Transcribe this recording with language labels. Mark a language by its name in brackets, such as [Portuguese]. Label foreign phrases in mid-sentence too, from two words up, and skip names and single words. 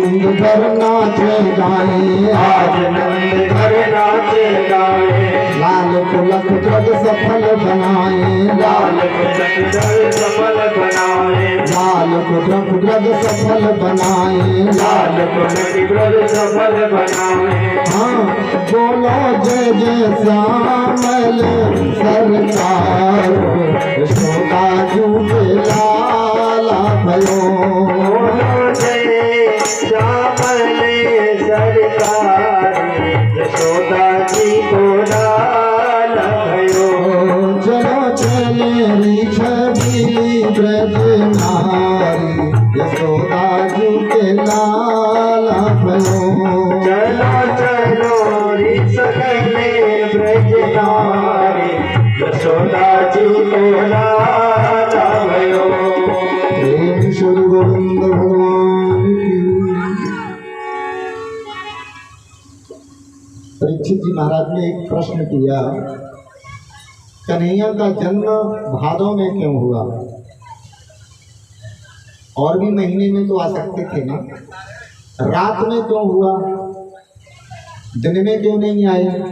[Hindi] भर नाचे गाए, आज नंद घर नाचे गाए, लाल पुलक जग सफल बनाए, लाल पुलक जग सफल बनाए, लाल पुलक जग सफल बनाए, लाल पुलक जग सफल बनाए। [Braj] हाँ बोलो जय जय श्यामल सरकार, यशोदा जू के लाला भयो। बोलो जय श्यामल सरकार, यशोदा जी को लाल भयो। चलो चले छबीली ब्रज नारी, यशोदा जू के लाला भयो। चलो चलो री सकले ब्रज नारी, यशोदा जी को लाल भयो। [Hindi] प्रेम श्री गोविंद भगवान की। परीक्षित जी महाराज ने एक प्रश्न किया, कन्हैया का जन्म भादों में क्यों हुआ? और भी महीने में तो आ सकते थे ना, रात में क्यों हुआ, दिन में क्यों नहीं आए?